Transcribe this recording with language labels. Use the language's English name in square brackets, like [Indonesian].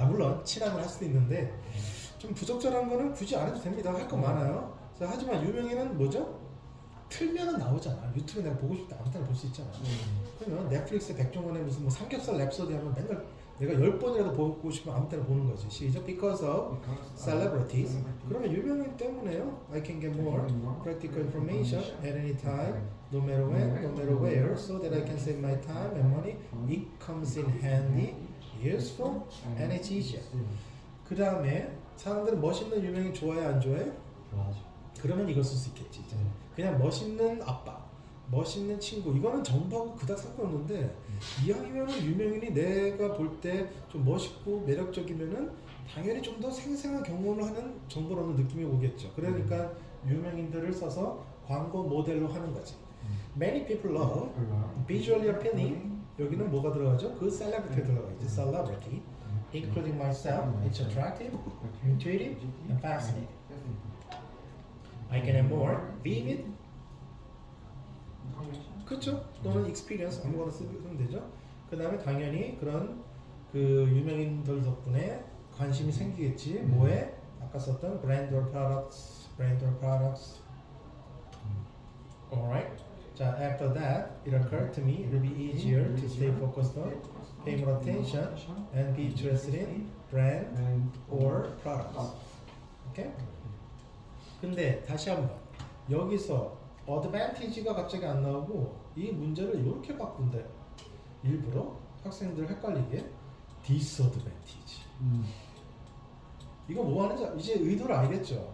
[Korean] 물론 친하면 할 수도 있는데 좀 부적절한 거는 굳이 안 해도 됩니다. 할 거 많아요. 자, 하지만 유명인은 뭐죠? 틀면은 나오잖아. 유튜브에 내가 보고 싶다 아무 때나 볼 수 있잖아. 그러면 넷플릭스에 백종원의 무슨 뭐 삼겹살 랩소디 하면 맨날 내가 10번이라도 보고 싶으면 아무 때나 보는 거지. 시작. [English] Because of celebrities. [Korean] 그러면 유명인 때문에요. [English] I can get more practical information at any time, no matter when, no matter where, so that I can save my time and money. It comes in handy, useful, and it's easier. [Korean] 그 다음에 사람들은 멋있는 유명인 좋아해 안 좋아해? 좋아하죠. 그러면 이걸 쓸 수 있겠지. 이제. 그냥 멋있는 아빠, 멋있는 친구 이거는 정보하고 그닥 상관없는데 이왕이면은 유명인이 내가 볼 때 좀 멋있고 매력적이면은 당연히 좀 더 생생한 경험을 하는 정보를 얻는 느낌이 오겠죠. 그러니까 유명인들을 써서 광고 모델로 하는 거지. [English] Many people love visually appealing. [Korean] 여기는 뭐가 들어가죠? 그 celebrity 들어가죠. [English] Celebrity, including myself. It's attractive, intuitive, and fascinating. I can have more vivid. [Korean] 그렇죠? 또는 experience 아무거나 쓰면 되죠. 그 다음에 당연히 그런 그 유명인들 덕분에 관심이 생기겠지. 뭐에? 아까 썼던 [English] brand or products, brand or products. Alright. 자, after that, it occurred to me it will be easier to stay focused on, pay more attention, and be interested in brand or products. [Korean] 오케이? 근데 다시 한번 여기서 advantage가 갑자기 안 나오고 이 문제를 이렇게 바꾼대. 일부러 학생들 헷갈리게 disadvantage. 이거 뭐 하는지 이제 의도를 알겠죠?